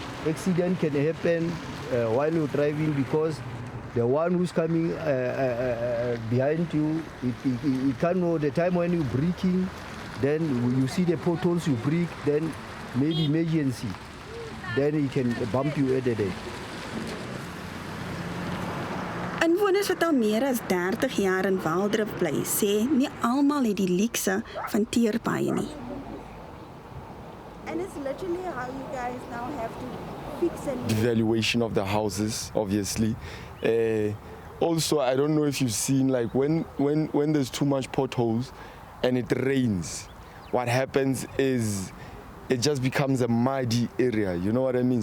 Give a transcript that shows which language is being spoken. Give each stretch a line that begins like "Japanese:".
English: Accident can happen while you're driving because the one who's coming behind you, it can't know the time when you're braking, then you see the potholes, you brake, then maybe emergency, then it can bump you at the day.
Afrikaans: Inwoners wat al meer as 30 jaar in Waldrif bly, sê nie almal het die luukse van teerpaaie nie.
English: And it's literally how you guys now have to fix and devaluation of the houses, obviously. Also, I don't know if you've seen, like when there's too much potholes and it rains, what happens is it just becomes a muddy area, you know what I mean?